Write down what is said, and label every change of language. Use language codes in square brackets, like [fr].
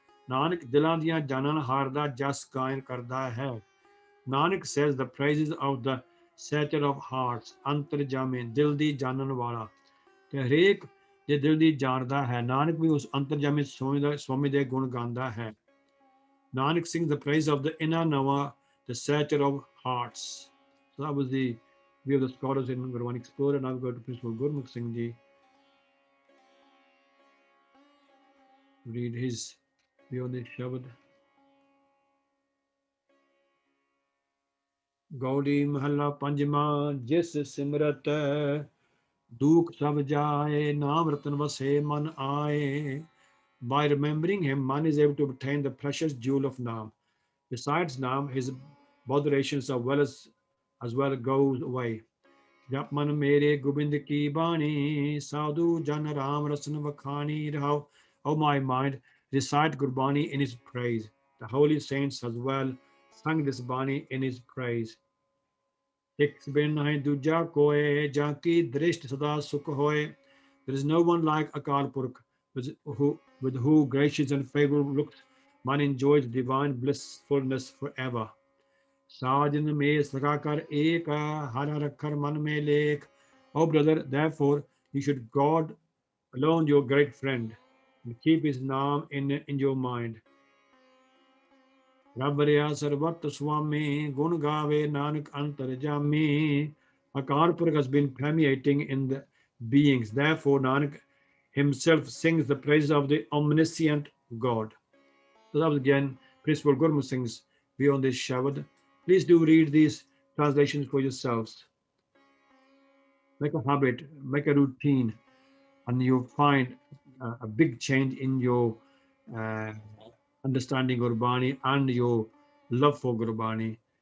[pa] ਨਾਨਕ ਦਿਲਾਂ ਦੀਆਂ ਜਾਣਨਹਾਰ ਦਾ ਜਸ ਗਾਇਨ ਕਰਦਾ ਹੈ। [en] Nanak says the praises of the searcher of hearts, [pa] ਅੰਤਰਜਾਮੀ ਦਿਲ ਦੀ ਜਾਣਨ ਵਾਲਾ। ਤੇ ਹਰੇਕ ਜੇ ਦਿਲ ਦੀ ਜਾਣਦਾ ਹੈ, ਨਾਨਕ ਵੀ ਉਸ ਅੰਤਰਜਾਮੀ ਸਵਾਮੀ ਦੇ ਗੁਣ ਗਾਉਂਦਾ ਹੈ। [en] Nanak sings the praise of the inner knower, the searcher of hearts. So that was the view of the scholars in Gurbani Explorer. Now we go to Principal Gurmukh Singh Ji. Read his view on this Shabad. [pa] गौड़ी महला पंजवा, जिस सिमरत दुख सब जाए, नाम रतन वसे मन आए. [en] By remembering him, man is able to obtain the precious jewel of Naam. Besides Naam, his botherations as well goes away. [pa] जप मन मेरे गोबिंद की बाणी, साधु जन राम रसन वखानी रहो. [en] O my mind, recite Gurbani in his praise. The holy saints as well sung this Bani in his praise. [pa] Tiks bin nahi duja koe, janki drisht sada sukh hoye. [en] There is no one like Akal Purkh, with who gracious and favorable looks man enjoys divine blissfulness forever. [pa] Sajan me sakakar ek, har har akhar man me lekh. [en] Oh brother, therefore you should God alone your great friend, and keep his name in your mind. [pa] ਰੱਬ ਰਿਹਾ ਸਰਬਤ ਸੁਆਮੀ, ਗੁਣ ਗਾਵੇ Nanak ਅੰਤਰਜਾਮੀ. [en] Akar Purkh has been permeating in the beings. Therefore, Nanak himself sings the praises of the omniscient God. So that was again Principal Gurmukh Singh's view on this Shabad. Please do read these translations for yourselves. Make a habit, make a routine, and you'll find a big change in your uh, understanding Gurbani and your love for Gurbani.